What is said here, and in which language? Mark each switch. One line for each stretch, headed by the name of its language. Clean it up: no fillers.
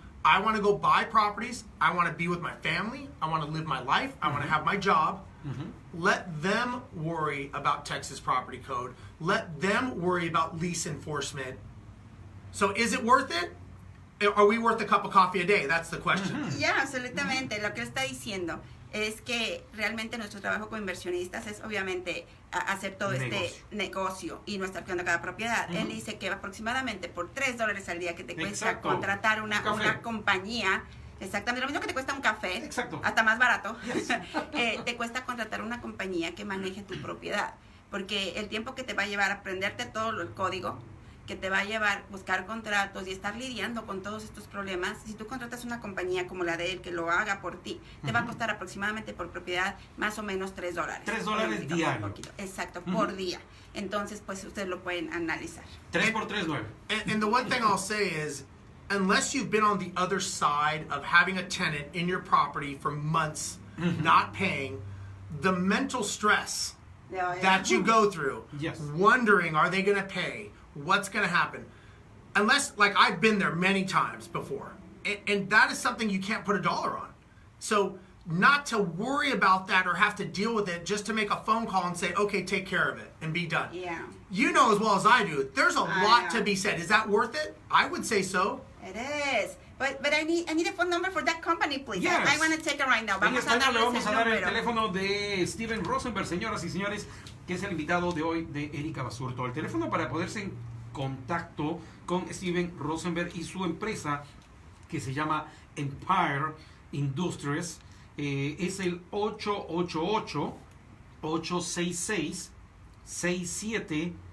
English: I want to go buy properties. I want to be with my family. I want to live my life. I want to have my job. Let them worry about Texas property code. Let them worry about lease enforcement. So is it worth it? are we worth a cup of coffee a day? That's the question.
Spanish: Ya, absolutamente. Lo que está diciendo es que realmente nuestro trabajo como inversionistas es obviamente hacer todo este negocio y no estar creando cada propiedad. Él dice que aproximadamente por $3 al día que te cuesta contratar una compañía, exactamente lo mismo que te cuesta un café, hasta más barato, te cuesta contratar una compañía que maneje tu propiedad, porque el tiempo que te va a llevar a aprenderte todo el código, que te va a llevar buscar contratos y estar lidiando con todos estos problemas, si tú contratas una compañía como la de él que lo haga por ti, te va a costar aproximadamente por propiedad más o menos $3. $3 diario. Exacto, por día. Entonces, pues ustedes lo pueden analizar. 3 por 3, 9.
English: And the one thing I'll say is, unless you've been on the other side of having a tenant in your property for months, not paying, the mental stress that you go through, wondering, are they going to pay? What's going to happen? Unless, like, I've been there many times before, and that is something you can't put a dollar on. So not to worry about that or have to deal with it, just to make a phone call and say, okay, take care of it and be done. Yeah. You know as well as I do, there's a lot to be said. Is that worth it? I would say so. It is. But I need a phone number for that company, please. Yes. I want to take it right now.
Spanish: En español le vamos a dar el teléfono de Steven Rozenberg, señoras y señores, que es el invitado de hoy de Erika Basurto. El teléfono para ponerse en contacto con Steven Rozenberg y su empresa, que se llama Empire Industries, es el 888-866-6727.